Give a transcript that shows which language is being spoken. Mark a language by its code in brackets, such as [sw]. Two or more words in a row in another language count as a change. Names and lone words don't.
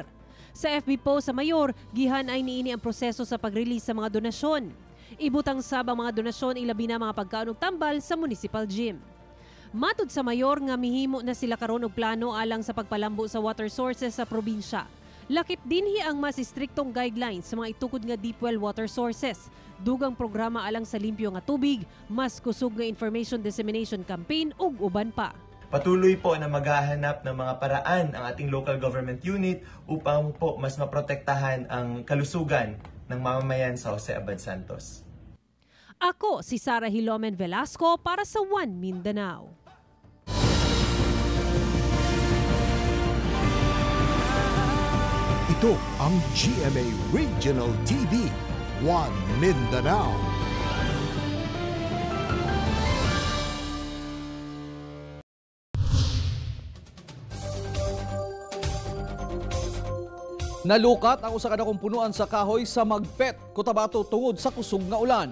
[ceb] Sa FB post sa mayor, gihan ay niini ang proseso sa pag-release sa mga donasyon. Ibutang sab ang mga donasyon ilabi na mga pagkaon ug tambal sa [en] municipal gym. [ceb] Matud sa mayor nga mihimo na sila karon og plano alang sa pagpalambo sa [en] water sources [ceb] sa probinsya. Lakip dinhi ang mas istriktong guidelines sa mga itukod nga [en] deep well water sources. [ceb] Dugang programa alang sa limpyo nga tubig, mas kusog nga [en] information dissemination campaign [ceb] ug uban pa. [tl] Patuloy po na maghahanap ng mga paraan ang ating [en] local government unit [tl] upang po mas maprotektahan ang kalusugan ng mamamayan sa Jose Abad Santos. Ako si Sarah Hilomen Velasco para sa One Mindanao. Ito ang GMA Regional TV, One Mindanao. [ceb] Nalukat ang usa ka dakong punuan sa kahoy sa Magpet, Cotabato tungod sa kusog nga ulan.